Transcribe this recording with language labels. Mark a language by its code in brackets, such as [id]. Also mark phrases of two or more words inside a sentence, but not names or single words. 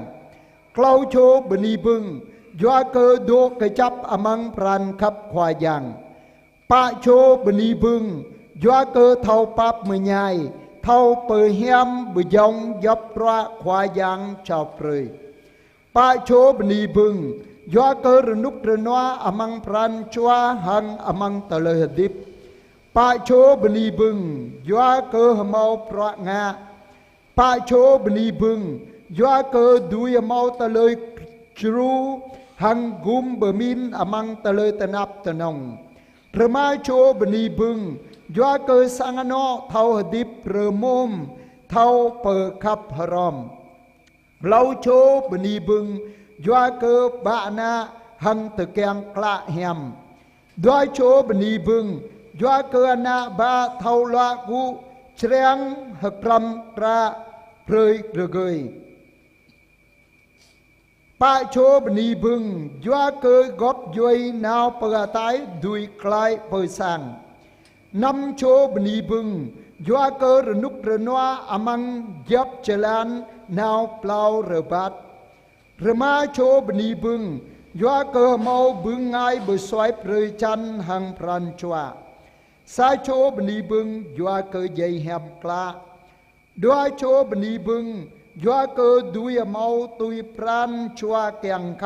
[bdq] Klau chô beni bừng, doa cơ đô cơ chấp amang pran khắp khoa giang. Pa chô beni bừng, doa cơ thâu pap mười nhai, thâu pờ hiam bờ dòng dập ra khoa giang chào prơi. Pa chô beni bừng, doa cơ rnuk rnoa amang pran chua hang amang tờ hadip. Pa chô beni bừng, doa cơ hamau pra nga. Pa chô beni bừng, doa cơ đuôi mau tờ lời chru hang gum bờ min amang tờ lời tờ nap tờ nong. Remai chô beni bừng, doa cơ sangano thâu hadip rơ môm thâu pờ khắp haram. Lau chô beni bừng, doa cơ bạ na hang tờ keng kla hem. Doa chô beni bừng, doa cơ ana ba thâu loa gu treng hakram ra prơi rơ gơi. Pa chô beni bừng, doa cơ góp duy nào pờ tái đuôi klai pờ sang. 5 chô beni bừng, doa cơ rnuk rnoa amang dập chelan nào plau rơ bát. Rma chô beni bừng, doa cơ mau bừng ngay bờ xoay prơi chan hang pran chua. Sa chô beni bừng, doa cơ dây hẹp kla. Doa chô beni bừng, doa cơ đuôi mau tui pran chua keng khắp.